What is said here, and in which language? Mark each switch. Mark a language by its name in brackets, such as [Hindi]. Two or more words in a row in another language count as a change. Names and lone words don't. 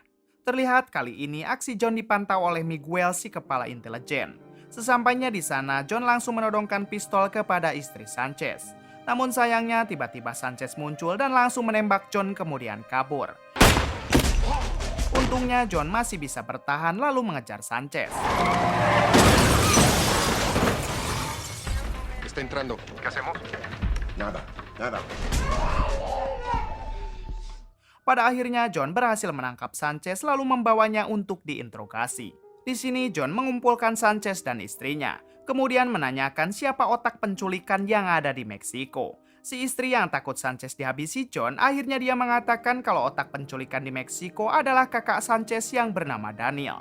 [Indonesian] Terlihat kali ini aksi John dipantau oleh Miguel, si kepala intelijen. Sesampainya di sana, John langsung menodongkan pistol kepada istri Sanchez. Namun sayangnya tiba-tiba Sanchez muncul dan langsung menembak John kemudian kabur. Untungnya John masih bisa bertahan lalu mengejar Sanchez. [Spanish] Está entrando. ¿Qué hacemos? Nada. [Indonesian] Pada akhirnya John berhasil menangkap Sanchez lalu membawanya untuk diinterogasi. Di sini John mengumpulkan Sanchez dan istrinya. Kemudian menanyakan siapa otak penculikan yang ada di Meksiko. Si istri yang takut Sanchez dihabisi John, akhirnya dia mengatakan kalau otak penculikan di Meksiko adalah kakak Sanchez yang bernama Daniel.